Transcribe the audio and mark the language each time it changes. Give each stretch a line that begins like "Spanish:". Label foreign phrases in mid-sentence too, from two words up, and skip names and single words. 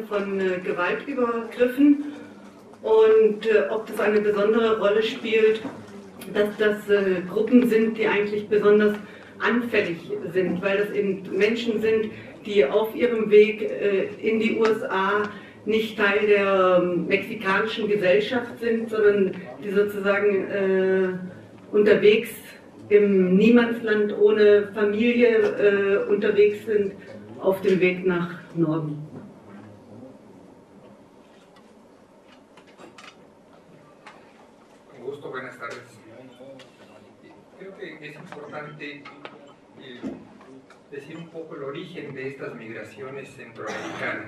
German: von Gewaltübergriffen, und ob das eine besondere Rolle spielt, dass das Gruppen sind, die eigentlich besonders anfällig sind, weil das eben Menschen sind, die auf ihrem Weg in die USA nicht Teil der mexikanischen Gesellschaft sind, sondern die sozusagen unterwegs im Niemandsland ohne Familie unterwegs sind, auf dem Weg nach Norden.
Spanish: Con gusto, buenas tardes. Creo que es importante decir un poco el origen de estas migraciones centroamericanas.